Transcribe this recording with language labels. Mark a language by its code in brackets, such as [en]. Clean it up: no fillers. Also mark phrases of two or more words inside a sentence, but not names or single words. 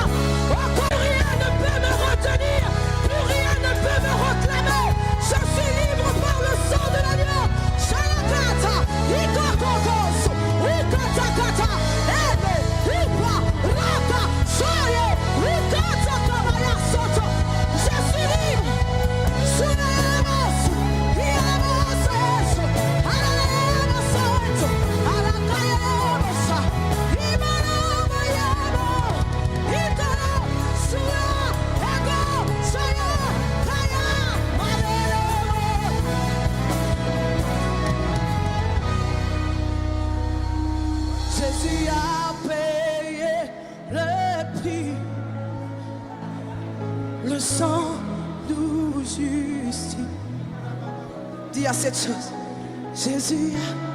[fr] Encore rien ne peut me retenir. Plus rien ne peut me réclamer. Je suis libre par le sang de l'agneau. Shalakata, Ikokokos, Ukatakata, Ebe, Upa, Raka, Soye, Ukatakabaya Soto. Je suis libre. Sunamos, Iamos, Alamos, Alakayamos, Imanamo, Yamo, Ikara, Sura, Ego, Soya, Kaya, Malero. Jésus a payé le prix. Le sang nous justifie. Dis à cette chose. Jésus a.